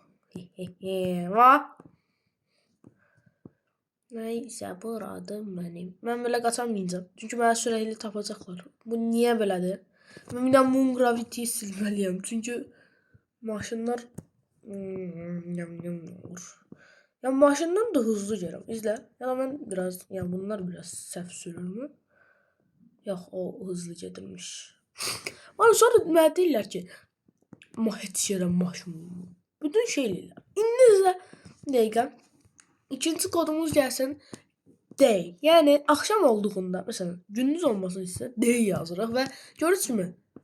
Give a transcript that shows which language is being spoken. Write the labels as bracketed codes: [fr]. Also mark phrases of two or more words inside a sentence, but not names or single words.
[tr] Neyse buradım benim. Ben böyle kaçamayacağım. Çünkü bana süreli tapacaklar. Bu niye böyledir? Ben bir de Moon Gravity'yi silmeliyim. Çünkü maşınlar olur. Ya maşından da hızlı gelirəm. İzle. Ya da ben biraz, yani bunlar biraz səhv sürür mü? [az] Yox, o hızlı gedirmiş. Ama sonra mənə deyirlər ki, heç yerə maşın. Bütün şeylər. İndi izlə. Dəqiqə. İkinci kodumuz gəlsin. Day. Yəni axşam olduğunda, məsələn, gündüz olmasını istəyir, day yazırıq və görürsünüz mü?